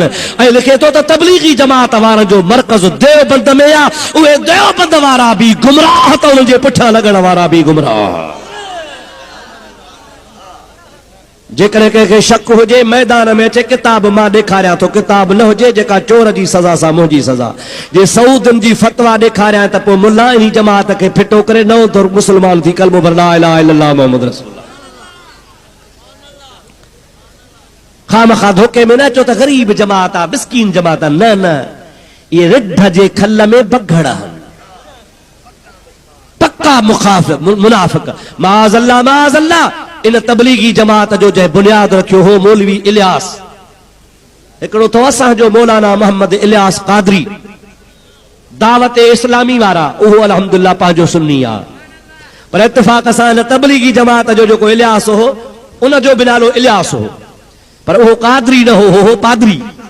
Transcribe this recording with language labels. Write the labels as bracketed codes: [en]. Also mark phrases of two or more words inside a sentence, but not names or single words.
[sd] ऐं लिखे थो त तबलीगी जमात वारनि जो मरकज़ देवबंद में आहे, उहे देवबंद वारा बि गुमराह त उन्हनि जे पुठियां लॻण वारा बि गुमराह। जेकॾहिं कंहिंखे शक हुजे मैदान में अचे, किताब मां ॾेखारियां थो, किताब न हुजे जेका चोर जी सज़ा सां मुंहिंजी सज़ा। जे सऊदनि जी फतवा ॾेखारियां त पोइ मुल्ला इन जमात खे फिटो करे नओं दौर मुस्लमान थी कलमो भर [ar] لا إله إلا الله محمد رسول الله. [sd] खामखा धोखे में न अचो त ग़रीब जमात आहे, मिस्कीन जमात आहे। न न, इहे रिढ जे खल में बघड़ आहिनि, पक्का मुनाफ़िक। [ar] معاذ الله معاذ الله. [sd] इन तबलीगी जमात जो जंहिं बुनियाद रखियो हो मौलवी इलियास, हिकिड़ो तो असांजो मौलाना मोहम्मद इलियास कादरी, दावत इस्लामी वारा, उहो अल्हम्दुलिल्लाह पंहिंजो सुन्नी आहे, पर इत्तिफ़ाक़ सां हिन तबलीगी जमात जो जेको इलियास हो उन जो बि नालो इलियास हो, पर उहो कादरी न हो पादरी।